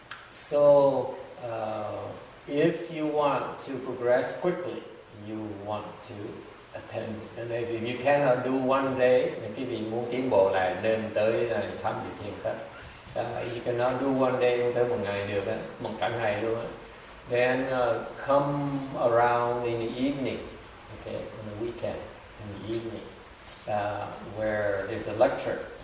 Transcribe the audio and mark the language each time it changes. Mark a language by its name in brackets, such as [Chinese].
[English] So if you want to progress quickly, you want to attend. And if you cannot do one day, [Vietnamese] quý vị muốn tiến bộ lại nên tới thăm vị thiền khách. [English] You cannot do one day, [Vietnamese] không tới một ngày được á, một cả ngày luôn á. [English] Then come around in the evening, okay, on the weekend, in the evening, where there's a lecture.